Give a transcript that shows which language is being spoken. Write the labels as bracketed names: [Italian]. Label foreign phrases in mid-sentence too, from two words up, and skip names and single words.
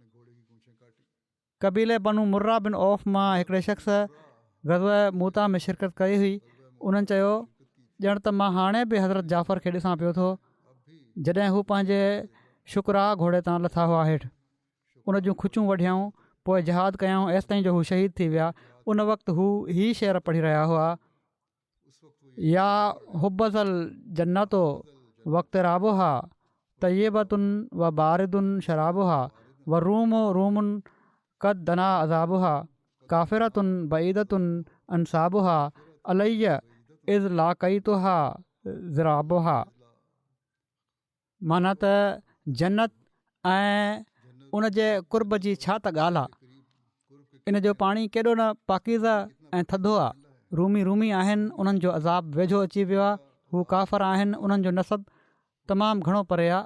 [Sindhi] कबीले बनू मुर्रा बिन औफ़ मां हिकिड़े शख़्स ग़ज़वे मूता में शिरकत कई हुई। उन्हनि चयो ॼण त मां हाणे बि हज़रत जाफ़र खे ॾिसां पियो थो जॾहिं हू पंहिंजे शुकरा घोड़े तां लथा हुआ हेठि। उन जूं खुचूं वढियाऊं। पोइ जहाद कयऊं एसि ताईं जो हू शहीद थी विया। उन वक़्तु हू ही शेर पढ़ी रहिया हुआ, [Arabic] يا حبذا الجنة واقترابها طيبة وبارد شرابها والروم روم قد دنا عذابها كافرة بعيدة أنسابها علي إذ لاقيتها ضرابها. [Sindhi] माना त जन्नत ऐं उन जे कुर्ब जी छा त ॻाल्हि आहे। इन जो पाणी केॾो न पाकीज़ा ऐं थधो आहे। रूमी रूमी आहिनि, उन्हनि जो अज़ाब वेझो अची वियो आहे। हू काफ़र आहिनि, उन्हनि जो नसब तमामु घणो परे आहे।